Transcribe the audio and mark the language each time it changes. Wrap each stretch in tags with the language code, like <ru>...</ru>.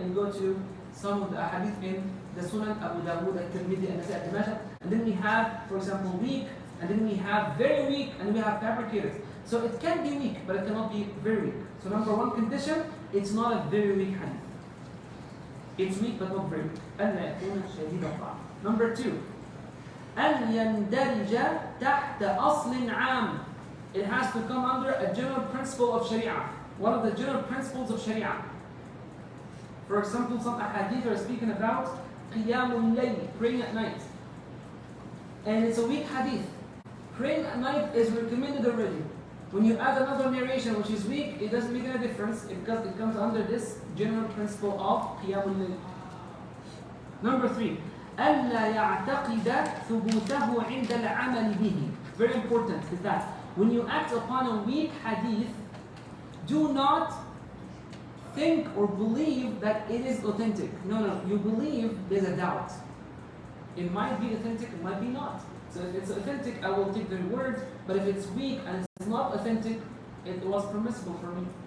<en>And go to some of the ahadith in the Sunan, Abu Dawud, al-Tirmidhi, and Nasai, al-Majah. And then we have, for example, weak, and then we have very weak, and we have fabricated. So it can be weak, but it cannot be very weak. So number one condition, it's not a very weak hadith. It's weak, but not very weak.</en> <ar>أَلَّا يَكُونَ شَدِيدَ الضَّعْفِ.</ar> <en>Number two,</en> <ar>أَنْ يَنْدَرِجَ تَحْتَ أَصْلٍ عَامٍ.</ar> <en>It has to come under a general principle of Sharia. One of the general principles of Sharia. For example, some ahadith are speaking about qiyamul layl, praying at night. And it's a weak hadith. Praying at night is recommended already. When you add another narration which is weak, it doesn't make any difference because it comes under this general principle of qiyamul layl. Number three,</en> <ar>أَلَّا يَعْتَقِدَ ثُبُوتَهُ عِنْدَ الْعَمَلِ بِهِ.</ar> <en>Very important is that when you act upon a weak hadith, do not think or believe that it is authentic. No, you believe there's a doubt. It might be authentic, it might be not. So if it's authentic, I will take their word, but if it's weak and it's not authentic, it was permissible for me.</en>